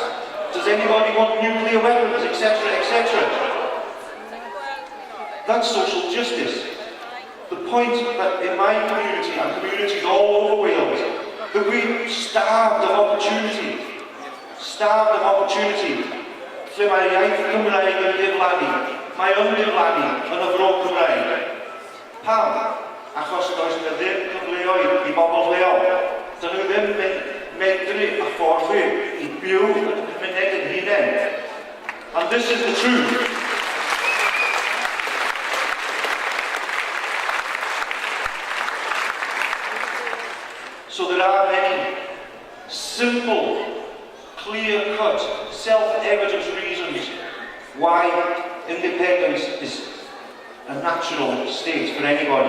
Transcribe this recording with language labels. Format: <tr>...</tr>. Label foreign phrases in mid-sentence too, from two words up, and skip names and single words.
<en>Does anybody want nuclear weapons, etc., etc.? That's social justice. The point that in my community and communities all over Wales, that we're starved of opportunity. Starved of opportunity.</en> <cy>Lle mae'r iaith Cymraeg yn diflannu, mae yn diflannu yn y Fro Cymraeg. Pam? Achos does yna ddim cyfleoedd I bobl leol. Dyn nhw ddim medru a ffordd I byw yn y cymuned yn hunain.</cy> <en>And this is the truth. So there are many simple, clear-cut, self-evident reasons why independence is a natural state for anybody.</en>